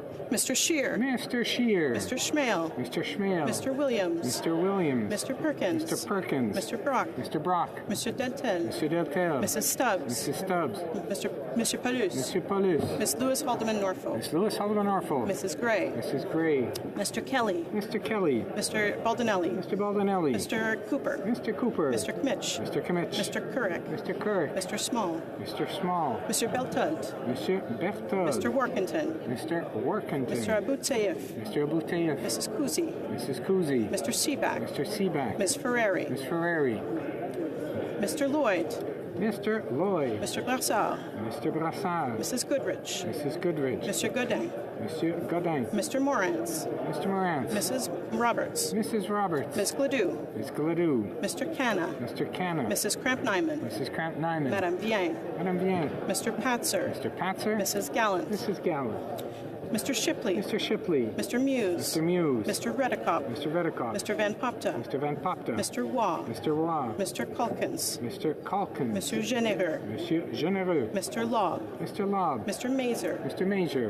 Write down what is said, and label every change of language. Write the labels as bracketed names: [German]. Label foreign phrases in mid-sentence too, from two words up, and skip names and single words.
[English] Mr. Scheer. Mr. Scheer. Mr. Schmale. Mr. Schmale. Mr. Williams. Mr. Williams. Mr. Perkins. Mr. Perkins. Mr. Brock. Mr. Brock. Mr. Deltel. Mr. Deltel. Mrs. Stubbs. Mrs. Stubbs. Mr. Paulus. Mr. Paulus. Miss Lewis Haldeman Norfolk. Miss Lewis Haldeman Norfolk. Mrs. Gray. Mrs. Gray. Mr. Kelly. Mr. Kelly. Mr. Baldinelli. Mr. Baldinelli. Mr. Cooper. Mr. Cooper. Mr. Kmitch. Mr. Kmitch. Mr. Couric. Mr. Couric. Mr. Small. Mr. Small. Mr. Beltud. Mr. Berthold. Mr. Workington. Mr. Workington. Mr. Abutseif. Mr. Abutseif. Mrs. Kuzi. Mrs. Kuzi. Mr. Seaback. Mr. Seaback. Ms. Ferrari. Ms. Ferrari. Mr. Lloyd. Mr. Lloyd. Mr. Brassard. Mr. Brassard. Mrs. Goodrich. Mrs. Goodrich. Mr. Godin. Monsieur Godin. Mr. Morantz. Mr. Morantz. Mrs. Roberts. Mrs. Roberts. Ms. Gladue. Ms. Gladue. Mr. Canna. Mr. Canna. Mrs. Cramp-Nyman. Mrs. Cramp-Nyman. Madame Bien. Madame Bien. Mr. Patzer. Mr. Patzer. Mrs. Gallant. Mrs. Gallant. Mr. Shipley. Mr. Shipley. Mr. Muse. Mr. Muse. Mr. Redicott. Mr. Redicott. Mr. Van Popta. Mr. Van Popta. Mr. Waugh. Mr. Waugh. Mr. Calkins. Mr. Calkins. Monsieur Généreux. Monsieur Généreux. Mr. Lobb. Mr. Lobb. Mr. Mazer. Mr. Major.